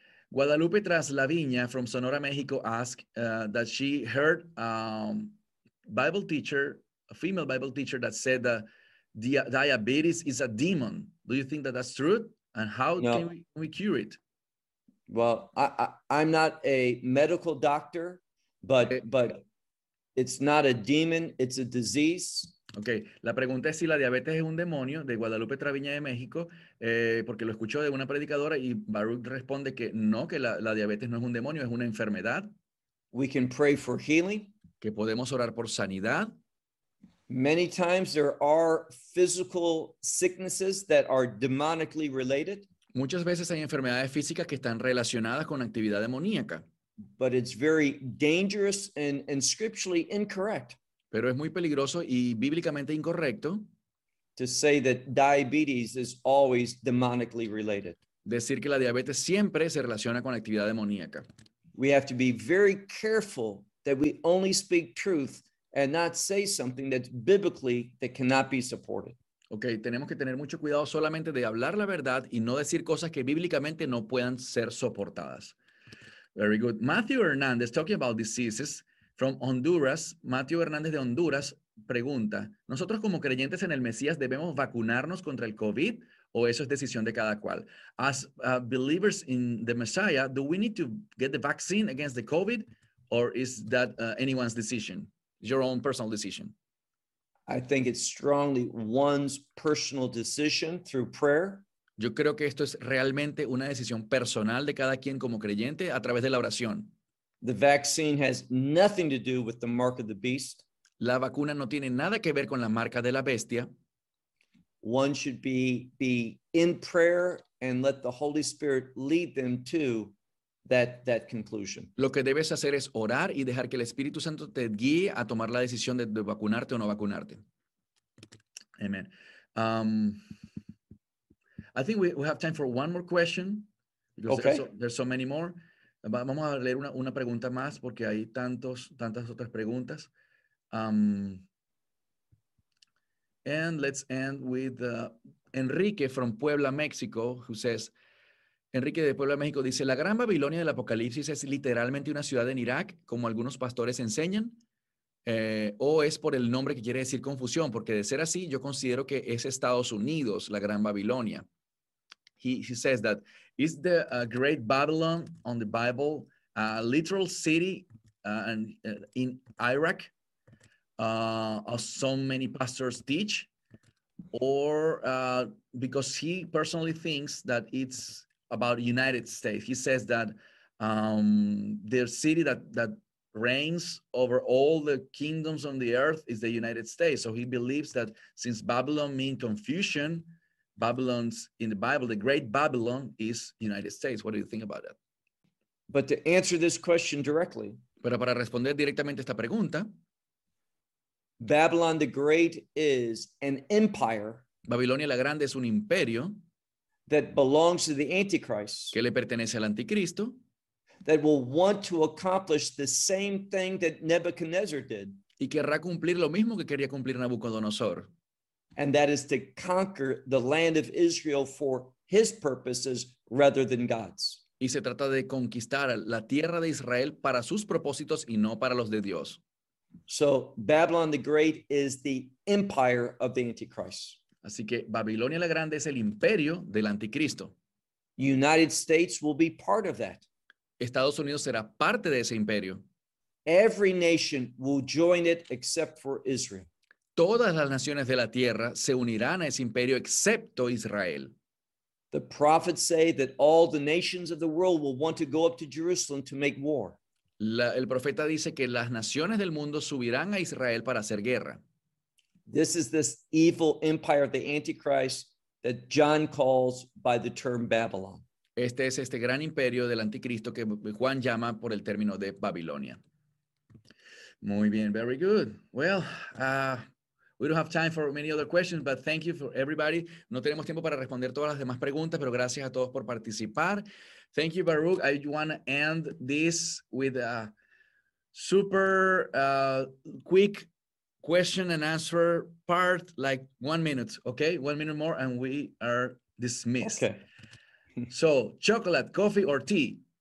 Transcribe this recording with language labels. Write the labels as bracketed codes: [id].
[en] Guadalupe Traslaviña from Sonora, Mexico asked that she heard a Bible teacher, a female Bible teacher that said that diabetes is a demon. Do you think that that's true? And how No. can we cure it? Well, I'm not a medical doctor, but it's not a demon, it's a disease. [es] Okay, la pregunta es si la diabetes es un demonio, de Guadalupe Traviña de México, porque lo escuchó de una predicadora y Baruch responde que no, que la diabetes no es un demonio, es una enfermedad. [en] We can pray for healing. [es] Que podemos orar por sanidad. [en] Many times there are physical sicknesses that are demonically related. [es] Muchas veces hay enfermedades físicas que están relacionadas con actividad demoníaca. [en] But it's very dangerous and scripturally incorrect. [es] Pero es muy peligroso y bíblicamente incorrecto [en] to say that diabetes is always demonically related. [es] Decir que la diabetes siempre se relaciona con la actividad demoníaca. [en] We have to be very careful that we only speak truth and not say something that's biblically that cannot be supported. [es] Okay, tenemos que tener mucho cuidado solamente de hablar la verdad y no decir cosas que bíblicamente no puedan ser soportadas. [en] Very good. Matthew Hernandez, talking about diseases from Honduras. [es] Matthew Hernandez de Honduras pregunta, ¿nosotros como creyentes en el Mesías debemos vacunarnos contra el COVID o eso es decisión de cada cual? [en] As believers in the Messiah, do we need to get the vaccine against the COVID or is that anyone's decision? Your own personal decision. I think it's strongly one's personal decision through prayer. [es] Yo creo que esto es realmente una decisión personal de cada quien como creyente a través de la oración. [en] The vaccine has nothing to do with the mark of the beast. [es] La vacuna no tiene nada que ver con la marca de la bestia. [en] One should be in prayer and let the Holy Spirit lead them to that conclusion. [es] Lo que debes hacer es orar y dejar que el Espíritu Santo te guíe a tomar la decisión de vacunarte o no vacunarte. [en] Amen. I think we have time for one more question. Okay. There's so many more. [es] Vamos a leer una pregunta más porque hay tantas otras preguntas. [en] And let's end with Enrique from Puebla, Mexico, who says, [es] Enrique de Puebla, México, dice, ¿la gran Babilonia del Apocalipsis es literalmente una ciudad en Irak, como algunos pastores enseñan? ¿O es por el nombre que quiere decir confusión? Porque de ser así, yo considero que es Estados Unidos, la gran Babilonia. [en] He says that, is the Great Babylon on the Bible a literal city in Iraq, as so many pastors teach? Or because he personally thinks that it's about United States. He says that the city that reigns over all the kingdoms on the earth is the United States. So he believes that since Babylon means confusion, Babylon's in the Bible, the Great Babylon is United States. What do you think about that? But to answer this question directly, [es] pero para responder directamente esta pregunta, [en] Babylon the Great is an empire. [es] Babilonia la Grande es un imperio. [en] That belongs to the Antichrist. [es] Que le pertenece al Anticristo. [en] That will want to accomplish the same thing that Nebuchadnezzar did. [es] Y querrá cumplir lo mismo que quería cumplir Nabucodonosor. [en] And that is to conquer the land of Israel for his purposes rather than God's. [es] Y se trata de conquistar la tierra de Israel para sus propósitos y no para los de Dios. [en] So Babylon the Great is the empire of the Antichrist. [es] Así que Babilonia la Grande es el imperio del Anticristo. [en] United States will be part of that. [es] Estados Unidos será parte de ese imperio. [en] Every nation will join it except for Israel. [es] Todas las naciones de la tierra se unirán a ese imperio excepto Israel. [en] The prophets say that all the nations of the world will want to go up to Jerusalem to make war. [es] El profeta dice que las naciones del mundo subirán a Israel para hacer guerra. [en] This is this evil empire of the Antichrist that John calls by the term Babylon. [es] Este es este gran imperio del anticristo que Juan llama por el término de Babilonia. Muy bien, [en] very good. Well, we don't have time for many other questions, but thank you for everybody. [es] No tenemos tiempo para responder todas las demás preguntas, pero gracias a todos por participar. [en] Thank you, Baruch. I want to end this with a super quick question and answer part, like 1 minute, okay? 1 minute more and we are dismissed. Okay. So, chocolate, coffee, or tea?